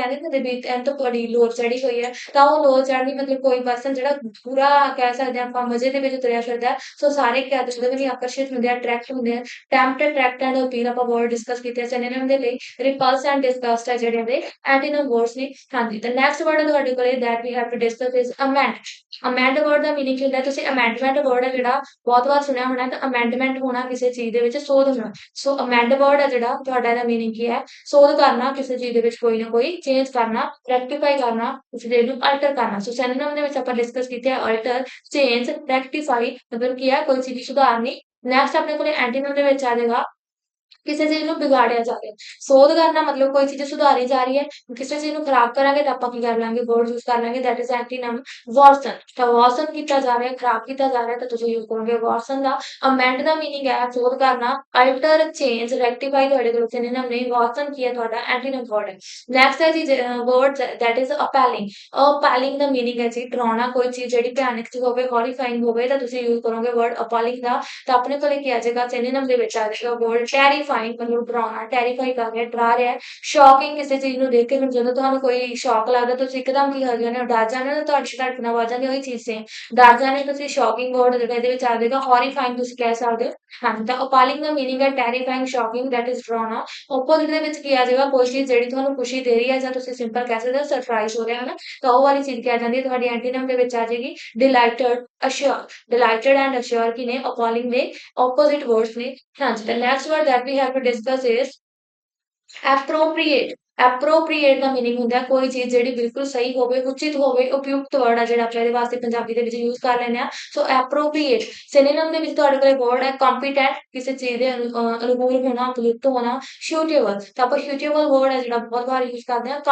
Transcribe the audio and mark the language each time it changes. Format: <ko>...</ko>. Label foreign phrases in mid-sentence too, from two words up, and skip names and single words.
<pa>ਕਹਿੰਦੇ ਹੁੰਦੇ ਵੀ ਐਨ ਤੋਂ ਬੜੀ ਲੋਰ ਚੜੀ ਹੋਈ ਹੈ ਤਾਂ ਉਹ ਲੋਰ ਚੜ੍ਹਨੀ ਮਤਲਬ ਕੋਈ ਪਰਸਨ ਜਿਹੜਾ ਪੂਰਾ ਕਹਿ ਸਕਦੇ ਆਪਾਂ ਮਜ਼ੇ ਦੇ ਵਿੱਚ ਤੁਰਿਆ ਫਿਰਦਾ ਸੋ ਸਾਰੇ ਕੀ ਆਦਤ ਵੀ ਆਕਰਸ਼ਿਤ ਹੁੰਦੇ ਆ ਅਟਰੈਕਟ ਹੁੰਦੇ ਆ</pa> <en>tempt attract and appeal</en> <pa>ਆਪਾਂ</pa> <en>word discuss</en> <pa>ਕੀਤੇ ਸਿਨੋਨਿਮ ਦੇ ਲਈ</pa> <en>repulse and disgust</en> <pa>ਹੈ ਜਿਹੜੇ ਦੇ</pa> <en>antonym words</en> <pa>ਨੇ ਹਾਂਜੀ ਤਾਂ</pa> <en>next word</en> <pa>ਤੁਹਾਡੇ ਕੋਲੇ</pa> <en>that we have to discuss is amend amend</en> <pa>ਵਰਡ ਦਾ ਮੀਨਿੰਗ ਹੁੰਦਾ ਤੁਸੀਂ</pa> <en>amendment word</en> <pa>ਹੈ ਜਿਹੜਾ ਬਹੁਤ ਵਾਰ ਸੁਣਿਆ ਹੋਣਾ ਤਾਂ amendment ਹੋਣਾ ਕਿਸੇ ਚੀਜ਼ ਦੇ ਵਿੱਚ ਸੋਧ ਹੋਣਾ ਸੋ</pa> <en>amend word</en> <pa>ਹੈ ਜਿਹੜਾ ਤੁਹਾਡਾ ਇਹਦਾ ਮੀਨਿੰਗ ਕੀ ਹੈ ਸੋਧ ਕਰਨਾ ਕਿਸੇ ਚੀਜ਼ ਦੇ ਵਿੱਚ ਕੋਈ ਨਾ ਕੋਈ ਚੇਂਜ ਕਰਨਾ ਰੈਕਟੀਫਾਈ ਕਰਨਾ ਕਿਸੇ ਚੀਜ਼ ਨੂੰ ਅਲਟਰ ਕਰਨਾ ਸੋ ਸਿਨੋਨਿਮ ਦੇ ਵਿੱਚ ਆਪਾਂ ਡਿਸਕਸ ਕੀਤੇ ਆ</pa> <en>alter change rectify</en> <pa>ਮਤਲਬ ਕੀ ਹੈ ਕੋਈ ਚੀਜ਼ ਸੁਧਾਰਨੀ ਨੈਕਸਟ ਆਪਣੇ ਕੋਲੇ ਐਂਟੀਨਮ ਦੇ ਵਿੱਚ ਆ ਜਾਏਗਾ ਕਿਸੇ ਚੀਜ਼ ਨੂੰ ਵਿਗਾੜਿਆ ਜਾ ਰਿਹਾ ਸੋਧ ਕਰਨਾ ਮਤਲਬ ਕੋਈ ਚੀਜ਼ ਸੁਧਾਰੀ ਜਾ ਰਹੀ ਹੈ ਕਿਸੇ ਚੀਜ਼ ਨੂੰ ਖਰਾਬ ਕਰਾਂਗੇ ਤਾਂ ਆਪਾਂ ਕੀ ਕਰ ਲਾਂਗੇ</pa> <en>word use</en> <pa>ਕਰ ਲਾਂਗੇ that</pa> <en>is antonym worsen</en> <pa>ਤਾਂ worsen ਕੀਤਾ ਜਾ ਰਿਹਾ ਖਰਾਬ ਕੀਤਾ ਜਾ ਰਿਹਾ ਤਾਂ ਤੁਸੀਂ ਯੂਜ਼ ਕਰੋਗੇ worsen ਦਾ amend ਦਾ ਮੀਨਿੰਗ ਹੈ ਸੋਧ ਕਰਨਾ</pa> <en>alter change rectify</en> <pa>ਤੁਹਾਡੇ ਕੋਲ synonym ਨੇ worsen ਕੀ ਹੈ ਤੁਹਾਡਾ</pa> <en>antonym word</en> <pa>ਹੈ ਨੈਕਸਟ ਹੈ ਜੀ</pa> <en>word that is appalling appalling</en> <pa>ਦਾ ਮੀਨਿੰਗ ਹੈ ਜੀ ਡਰਾਉਣਾ ਕੋਈ ਚੀਜ਼ ਜਿਹੜੀ ਭਿਆਨਕ ਚ ਹੋਵੇ horrifying ਹੋਵੇ ਤਾਂ ਤੁਸੀਂ ਯੂਜ਼ ਕਰੋਗੇ</pa> <en>word appalling</en> <pa>ਦਾ ਤਾਂ ਆਪਣੇ ਕੋਲੇ ਕੀ ਆ ਜਾਏਗਾ synonym ਦੇ ਵਿੱਚ ਆ ਜਾਏਗਾ</pa> <en>word terrifying</en> <pa>ਮਤਲਬ ਡਰਾਉਣਾ terrify ਕਰ ਰਿਹਾ ਡਰਾ ਰਿਹਾ ਸ਼ੌਕਿੰਗ ਕਿਸੇ ਚੀਜ਼ ਨੂੰ ਦੇਖ ਕੇ ਹੁਣ ਜਦੋਂ ਤੁਹਾਨੂੰ ਕੋਈ ਸ਼ੌਕ ਲੱਗਦਾ ਤੁਸੀਂ ਇੱਕਦਮ ਕੀ ਹੋ ਜਾਂਦੇ ਹੋ ਡਰ ਜਾਂਦੇ ਹੋ ਤੁਹਾਡੀ ਧੜਕਣ ਆਵਾਜ਼ ਜਾਂਦੀ ਉਹੀ ਚੀਜ਼ ਸੇ ਡਰ ਜਾਂਦੇ ਤੁਸੀਂ</pa> <en>shocking word</en> <pa>ਜਿਹੜਾ ਇਹਦੇ ਵਿੱਚ ਆ ਜਾਏਗਾ horrifying ਤੁਸੀਂ ਕਹਿ ਸਕਦੇ ਹੋ ਹਾਂਜੀ ਤਾਂ appalling ਦਾ ਮੀਨਿੰਗ ਹੈ</pa> <en>terrifying shocking that is</en> <pa>ਡਰਾਉਣਾ opposite ਦੇ ਵਿੱਚ ਕੀ ਆ ਜਾਏਗਾ ਕੋਈ ਚੀਜ਼ ਜਿਹੜੀ ਤੁਹਾਨੂੰ ਖੁਸ਼ੀ ਦੇ ਰਹੀ ਹੈ ਜਾਂ ਤੁਸੀਂ ਸਿੰਪਲ ਕਹਿ ਸਕਦੇ ਹੋ ਸਰਪ੍ਰਾਈਜ਼ ਹੋ ਰਿਹਾ ਹੈ ਨਾ ਤਾਂ ਉਹ ਵਾਲੀ ਚੀਜ਼ ਕੀ ਆ ਜਾਂਦੀ ਹੈ ਤੁਹਾਡੀ ਐਂਟੀਨਮ ਦੇ ਵਿੱਚ ਆ ਜਾਏਗੀ</pa> <en>delighted assure delighted and assure</en> <pa>ਕੀ ਨੇ appalling ਦੇ</pa> <en>opposite words</en> <pa>ਨੇ ਹਾਂਜੀ</pa> <en>the next word that we have to discuss is appropriate</en> <pa>ਐਪਰੋਪ੍ਰੀਏਟ ਦਾ ਮੀਨਿੰਗ ਹੁੰਦਾ ਕੋਈ ਚੀਜ਼ ਜਿਹੜੀ ਬਿਲਕੁਲ ਸਹੀ ਹੋਵੇ, ਉਚਿਤ ਹੋਵੇ, ਉਪਯੁਕਤ ਵਰਡ ਆ ਜਿਹੜਾ ਆਪਾਂ ਇਹਦੇ ਵਾਸਤੇ ਪੰਜਾਬੀ ਦੇ ਵਿੱਚ ਯੂਜ਼ ਕਰ ਲੈਂਦੇ ਹਾਂ। ਸੋ ਐਪਰੋਪ੍ਰੀਏਟ ਸਿਨੋਨਿਮ ਦੇ ਵਿੱਚ ਤੁਹਾਡੇ ਕੋਲ ਵਰਡ ਹੈ ਕੰਪੀਟੈਂਟ, ਕਿਸੇ ਚੀਜ਼ ਦੇ ਅਨੁਕੂਲ ਹੋਣਾ, ਉਪਯੁਕਤ ਹੋਣਾ। ਸੁਟੇਬਲ ਤਾਂ ਆਪਾਂ</pa> <en>suitable word</en> <pa>ਹੈ ਜਿਹੜਾ ਬਹੁਤ ਵਾਰ ਯੂਜ਼ ਕਰਦੇ ਹਾਂ।</pa>